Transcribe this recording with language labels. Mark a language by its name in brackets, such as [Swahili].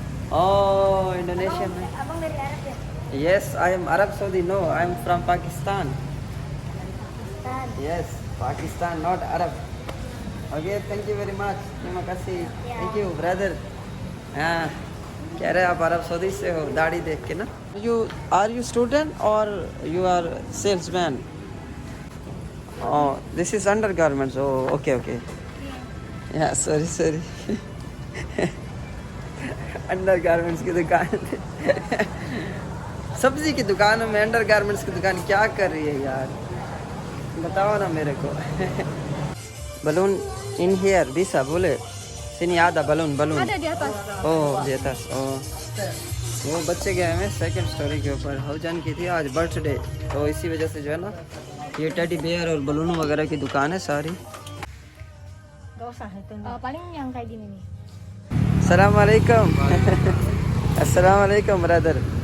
[Hindi] Oh, Indonesia में. [Indonesian] Abang dari Arab ya? [English] Yes, I am Arab Saudi. No, I am from Pakistan. Pakistan. Yes, Pakistan, not Arab. Okay, thank you very much. [Indonesian] Terima kasih. [English] Yeah. Thank you, brother. [Hindi] हाँ, कह रहे आप अरब Saudi से हो दाढ़ी देख के ना. [English] You are you student or you are salesman? Oh, this is undergarments. Oh, okay, okay. Yeah, sorry. [Hindi] Undergarments की दुकान सब्जी की दुकानों में अंडरगारमेंट्स की दुकान क्या कर रही है यार, बताओ ना मेरे को. [English] balloon in here [Indonesian] bisa boleh sini ada balloon Ada di atas. oh di atas oh [Hindi] वो बच्चे गए हैं सेकंड स्टोरी के ऊपर. हाउजान की थी आज बर्थडे, तो इसी वजह से जो है ना ये टेडी बेयर और बलून वगैरह की दुकान है सारी. [Indonesian] Gak usah itu. Paling yang kayak gini nih. [Arabic] Assalamualaikum. Assalamualaikum brother.